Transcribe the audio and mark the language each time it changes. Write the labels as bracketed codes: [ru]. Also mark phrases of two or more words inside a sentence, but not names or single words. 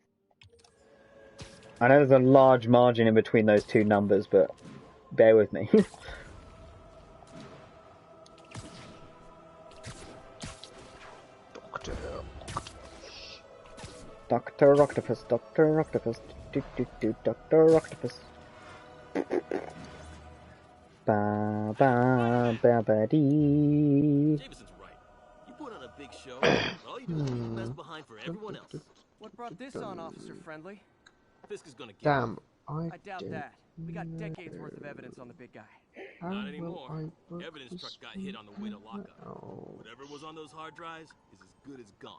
[en] I know there's a large margin in between those two numbers, but bear with me. Dr. Octopus, Dr. Octopus, Dr. Octopus. Ba ba ba ba dee. Jameson's right. You put on a big show, but all you do is leave the best behind for everyone else. What brought this on, Officer Friendly? Fisk is gonna get Damn, it. I doubt that. We got decades worth of evidence on the big guy. Not anymore. Evidence truck got hit on the way to lockup. Whatever was on those hard drives is as good as gone.